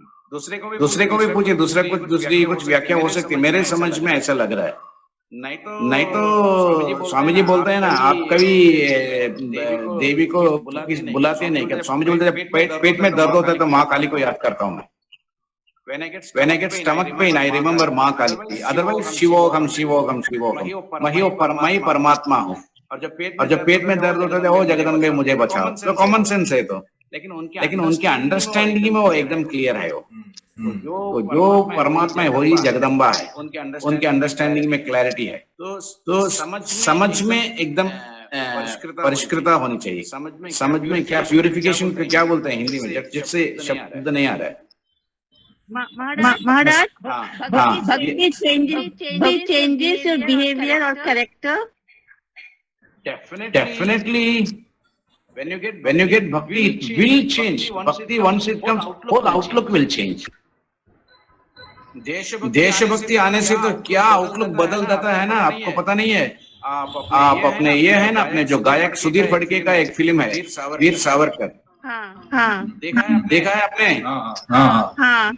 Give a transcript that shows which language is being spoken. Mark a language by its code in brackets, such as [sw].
[hi] दूसरे को भी पूछे, दूसरी कुछ व्याख्या हो सकती है। मेरे समझ में ऐसा लग रहा है। नहीं तो स्वामी जी बोलते हैं ना, आप कभी देवी को बुलाते नहीं क्या? स्वामी जी बोलते हैं पेट में दर्द होता है तो माँ काली को याद करता हूँ मैं। [en] When I get stomach pain, I remember Maa Kali. [hi] अदरवाइज शिवोहम शिवोहम शिवोहम, मैं परमात्मा हूँ। और जब पेट में दर्द होता है, ओ जगदम्बे मुझे बचाओ। तो कॉमन सेंस है। तो लेकिन उनके अंडरस्टैंडिंग में वो एकदम क्लियर है। वो जो परमात्मा है वही जगदम्बा है, उनके अंडरस्टैंडिंग में क्लैरिटी है। तो समझ में एकदम परिष्कृता होनी चाहिए। समझ में क्या प्यूरिफिकेशन को क्या बोलते हैं हिंदी में, जिससे शब्द नहीं आ रहा है। Maharaj, हाँ, [en] Bhakti changes your behavior or character. Definitely, when you get bhakti, it will change. Bhakti, once it comes, whole outlook will change. [hi] देशभक्ति आने से तो क्या आउटलुक बदल जाता है ना, आपको पता नहीं है। आप अपने ये है ना, अपने जो गायक सुधीर फड़के का एक फिल्म है वीर सावरकर, हाँ देखा है आपने? हाँ।